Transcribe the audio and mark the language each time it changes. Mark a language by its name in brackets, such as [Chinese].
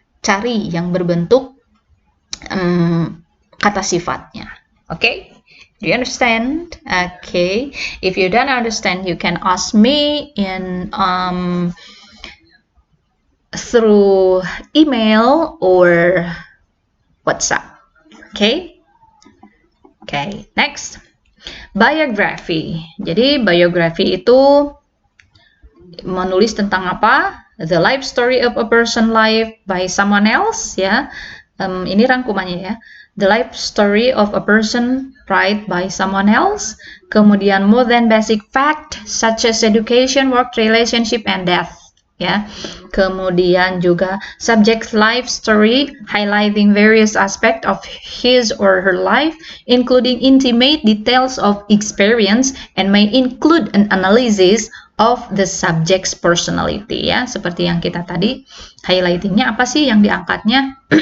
[Indonesian] Cari yang berbentuk kata sifatnya. [English] Okay? Do you understand? Okay. If you don't understand, you can ask me in through email or WhatsApp. Okay? Okay. Next, biography. [Indonesian] Jadi biography itu menulis tentang apa? [English] The life story of a person life by someone else. Ya. [Indonesian] Ini rangkumannya ya. [English] The life story of a person write by someone else. Kemudian more than basic fact such as education, work, relationship, and death. Ya. Kemudian juga subject life story highlighting various aspects of his or her life, including intimate details of experience and may include an analysis of the subject's personality. [Indonesian] Ya, seperti yang kita tadi highlightingnya apa sih yang diangkatnya?